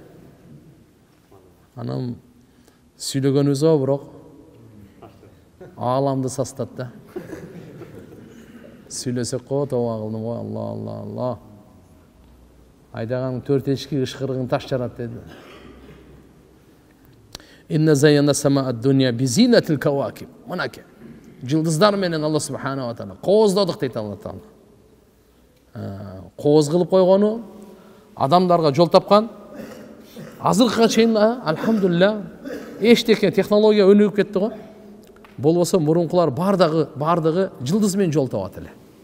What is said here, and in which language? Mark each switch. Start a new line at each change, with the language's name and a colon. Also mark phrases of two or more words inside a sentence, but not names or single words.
Kyrgyz: Анан сүйлөгөнүбүз го бирок ааламды састат да. Сүйлөсөк го тоба кылдым го, Алла. Айдаган 4 эшики ышкырыгын таш жарат деди.
Arabic: إنا زينا السماء الدنيا بزينة الكواكب.
Kyrgyz: Мынакей. Жылдыздар менен Алла
Arabic: سبحانه وتعالى
Kyrgyz: кооздодук дейт Алла Таала. Кооз кылып койгону адамдарга жол тапкан. Азыркыга чейин алхамдулилля эчтеке технология өнүгүп кетти го. Болбосо мурункулар бардыгы жылдыз менен жол табат эле.